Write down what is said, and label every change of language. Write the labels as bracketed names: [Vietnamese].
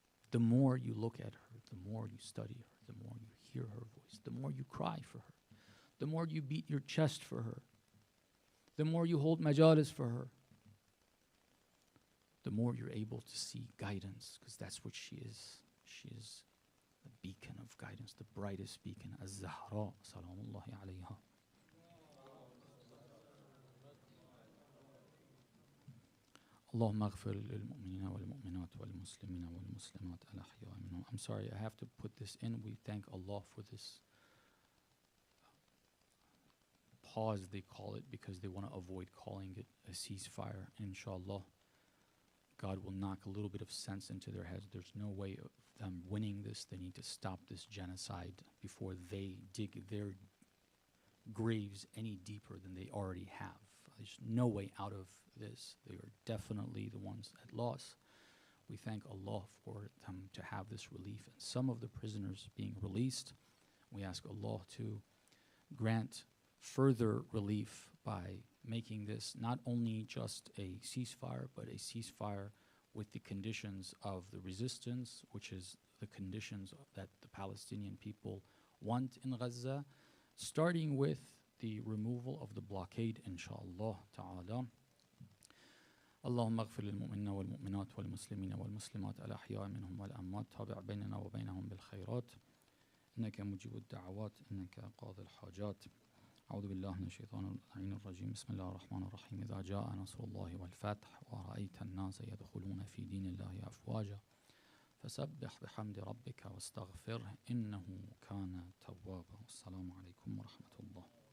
[English] The more you look at her, the more you study her, the more you hear her voice, the more you cry for her, the more you beat your chest for her, the more you hold majalis for her, the more you're able to see guidance, because that's what she is. She is the beacon of guidance, the brightest beacon, Az-Zahra, salamullahi alayha. [Arabic] اللهم اغفر للمؤمنين والمؤمنات والمسلمين والمسلمات الأحياء منهم. [English] I'm sorry, I have to put this in. We thank Allah for this pause, they call it, because they want to avoid calling it a ceasefire. Inshallah, God will knock a little bit of sense into their heads. There's no way of them winning this. They need to stop this genocide before they dig their graves any deeper than they already have. There's no way out of this. They are definitely the ones at loss. We thank Allah for them to have this relief. And some of the prisoners being released, we ask Allah to grant further relief by making this not only just a ceasefire, but a ceasefire with the conditions of the resistance, which is the conditions that the Palestinian people want in Gaza, starting with the removal of the blockade, inshallah ta'ala. [Arabic] اللهم اغفر للمؤمنين والمؤمنات والمسلمين والمسلمات الأحياء منهم والأموات تابع بيننا وبينهم بالخيرات إنك مجيب الدعوات إنك قاضي الحاجات أعوذ بالله من الشيطان اللعين الرجيم بسم الله الرحمن الرحيم إذا جاء نصر الله والفتح ورأيت الناس يدخلون في دين الله أفواجا فسبح بحمد ربك واستغفره إنه كان توابا والسلام عليكم ورحمة الله.